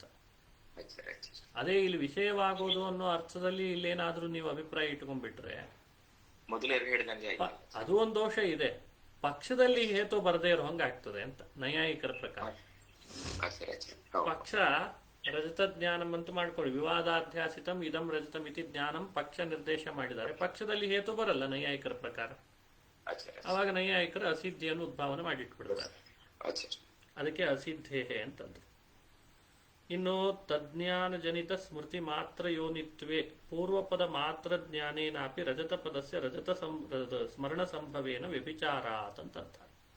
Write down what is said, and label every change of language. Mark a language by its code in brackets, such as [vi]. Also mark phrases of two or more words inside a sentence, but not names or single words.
[kn] ಅದೇ ಇಲ್ಲಿ ವಿಷಯವಾಗೋದು ಅನ್ನೋ ಅರ್ಥದಲ್ಲಿ ಇಲ್ಲೇನಾದ್ರೂ ನೀವು ಅಭಿಪ್ರಾಯ ಇಟ್ಕೊಂಡ್ಬಿಟ್ರೆ ಮೊದಲೇ ಹೇಳಿದಂಗೆ ಅದು ಒಂದು ದೋಷ ಇದೆ. ಪಕ್ಷದಲ್ಲಿ ಹೇತು ಬರದೇ ಇರೋ ಹಂಗಾಗ್ತದೆ ಅಂತ ನೈಯಾಯಿಕರ ಪ್ರಕಾರ. ಪಕ್ಷ [sa] ರಜತ ಜ್ಞಾನಂ [kn] ಅಂತ ಮಾಡ್ಕೊಳ್ಳಿ. [sa] ವಿವಾದಾಧ್ಯಾಸಿತಂ ಇದಂ ರಜತಂ ಇತಿ ಜ್ಞಾನಂ [kn] ಪಕ್ಷ ನಿರ್ದೇಶ ಮಾಡಿದ್ದಾರೆ. ಪಕ್ಷದಲ್ಲಿ ಹೇತು ಬರಲ್ಲ ನೈಯಾಯಿಕರ ಪ್ರಕಾರ. ಅವಾಗ ನೈಯಾಯಿಕರು ಅಸಿದ್ಧಿಯನ್ನು ಉದ್ಭಾವನೆ ಮಾಡಿಟ್ಬಿಡ್ತಾರೆ. ಅದಕ್ಕೆ ಅಸಿದ್ಧೇಹೆ ಅಂತಂದ್ರು. [sa] ಇನ್ನು ತಜ್ಞಾನ ಜನಿತ ಸ್ಮೃತಿ ಮಾತ್ರ ಯೋನಿತ್ವೇ ಪೂರ್ವಪದ ಮಾತ್ರ ಜ್ಞಾನೇನಾಪಿ ರಜತ ಪದಸ್ಯ ರಜತ ಸ್ಮರಣ ಸಂಭವೇನ ವ್ಯಭಿಚಾರಾತ್ ಅಂತಂತಾರೆ.